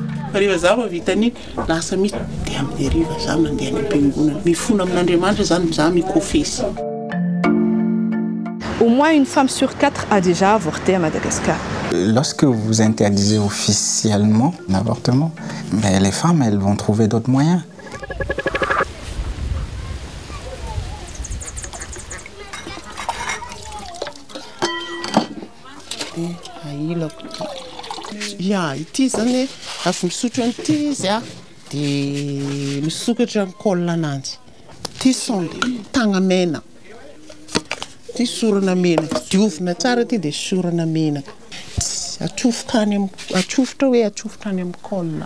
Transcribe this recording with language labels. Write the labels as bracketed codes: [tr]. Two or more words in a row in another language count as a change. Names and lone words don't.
[mg] Rehefa za vita an'iny lasa misy dia amin'ny hariva za mandeha any am-piangonana. Mifona amin'Andriamanitra zany za mikofesy. [fr] Au moins une femme sur 4 a déjà avorté à Madagascar. Lorsque vous interdisez officiellement l'avortement, mais les femmes, elles vont trouver d'autres moyens. [mg] Ya, ity zany avy misotro an'ity izy dia misokatra ny col ananjy. Ty sonde tagna mena. Ty sorana menaka. Diovina tsara ty dia sorana menaka. Atsofotra any atsofotra any amin'ny col.